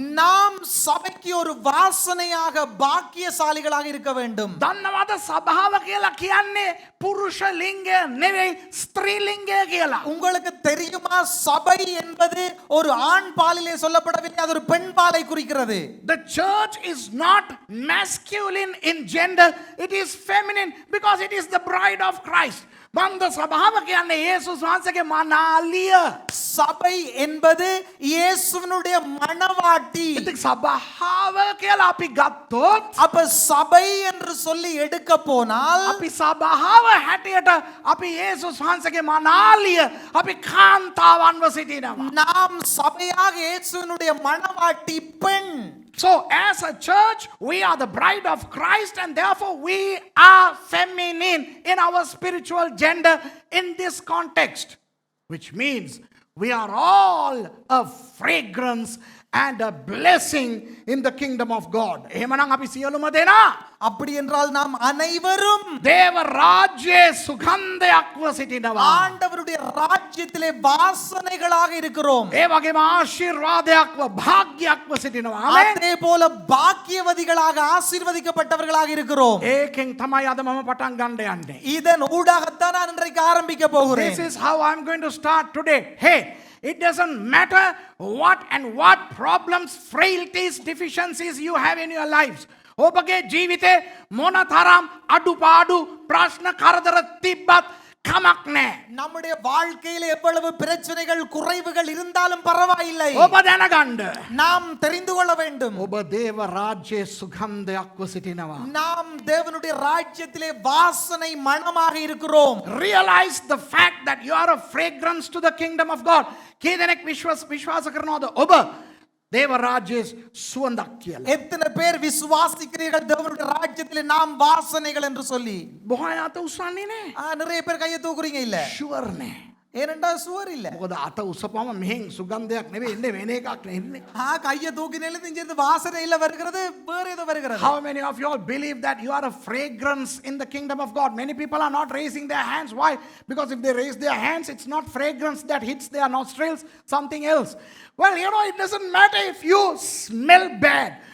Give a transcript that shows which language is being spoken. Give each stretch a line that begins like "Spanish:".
Tamil: நாம் சபைக்கு ஒரு வாசனையாக பாக்கியசாலிகளாக இருக்க வேண்டும்.
Sinhala: දන්නවද සභාව කියලා කියන්නේ පුරුෂ ලිංගය නෙවෙයි ස්ත්‍රී ලිංගය කියලා.
Tamil: உங்களுக்கு தெரியுமா சபை என்பது ஒரு ஆண் பாலிலே சொல்லப்படவில்லை, அது ஒரு பெண் பாலை குறிக்கிறது.
English: The church is not masculine in gender, it is feminine because it is the bride of Christ.
Sinhala: බන්ද සභාව කියන්නේ යේසුස් වහන්සේගේ මනාලිය.
Tamil: சபை என்பது இயேசுவினுடைய மணவாட்டி.
Sinhala: ඉතින් සභාව කියලා අපි ගත්තොත්
Tamil: அப்ப சபை என்று சொல்லி எடுக்க போனால்
Sinhala: අපි සභාව හැටියට අපි යේසුස් වහන්සේගේ මනාලිය අපි කාන්තාවන්ව සිටිනවා.
Tamil: நாம் சபையாக இயேசுவினுடைய மணவாட்டி பெண்.
English: So as a church, we are the bride of Christ and therefore we are feminine in our spiritual gender in this context. Which means we are all a fragrance and a blessing in the kingdom of God.
Sinhala: එහෙමනම් අපි සියලුම දෙනා
Tamil: அப்படி என்றால் நாம் அனைவரும்
Sinhala: දේව රාජ්‍යයේ සුගන්ධයක්ව සිටිනවා.
Tamil: ஆண்டவருடைய ராஜ்யத்திலே வாசனைகளாக இருக்கிறோம்.
Sinhala: ඒ වගේම ආශිර්වාදයක්ව භාග්‍යයක්ව සිටිනවා. ආමේන්.
Tamil: அதே போல பாக்கியவதிகளாக ஆசீர்வதிக்கப்பட்டவர்களாக இருக்கிறோம்.
Sinhala: ඒකෙන් තමයි අද මම පටන් ගන්න යන්නේ.
Tamil: இதன் ஊடாகத்தான் நான் இன்றைக்கு ஆரம்பிக்க போகிறேன்.
English: This is how I'm going to start today. Hey, it doesn't matter what problems, frailties, deficiencies you have in your lives.
Sinhala: ඔබගේ ජීවිතේ මොන තරම් අඩුපාඩු ප්‍රශ්න කරදර තිබ්බත් කමක් නැහැ.
Tamil: நம்முடைய வாழ்க்கையில எவ்வளவு பிரச்சனைகள் குறைவுகள் இருந்தாலும் பரவாயில்லை.
Sinhala: ඔබ දැනගන්න.
Tamil: நாம் தெரிந்து கொள்ள வேண்டும்.
Sinhala: ඔබ දේව රාජ්‍යයේ සුගන්ධයක්ව සිටිනවා.
Tamil: நாம் தேவனுடைய ராஜ்யத்திலே வாசனை மணமாக இருக்கிறோம்.
English: Realize the fact that you are a fragrance to the kingdom of God.
Sinhala: කී දෙනෙක් විශ්වාස කරනවද ඔබ
Tamil: தேவ ராஜ்ய சுவந்தක්
Sinhala: කියලා?
Tamil: எத்தனை பேர் விசுவாசிக்கிறீர்கள் தேவனுடைய ராஜ்யத்திலே நாம் வாசனைகள் என்று சொல்லி?
Sinhala: බොහෝ අත උස්සන්නේ නැහැ.
Tamil: நிறைய பேர் கையை தூக்குறீங்க இல்ல?
Sinhala: ෂුවර් නැහැ.
Tamil: ஏனென்றா சுவர் இல்ல.
Sinhala: මොකද අත උස්සපම මෙහෙන් සුගන්ධයක් නෙවෙයි එන්නේ වෙන එකක් නෙන්නේ.
Tamil: கையை தூக்கினேல இங்க வாசனை இல்ல வருகிறது வேற ஏதோ வருகிறது.
English: How many of you all believe that you are a fragrance in the kingdom of God? Many people are not raising their hands. Why? Because if they raise their hands, it's not fragrance that hits their nostrils, something else. Well, you know, it doesn't matter if you smell bad.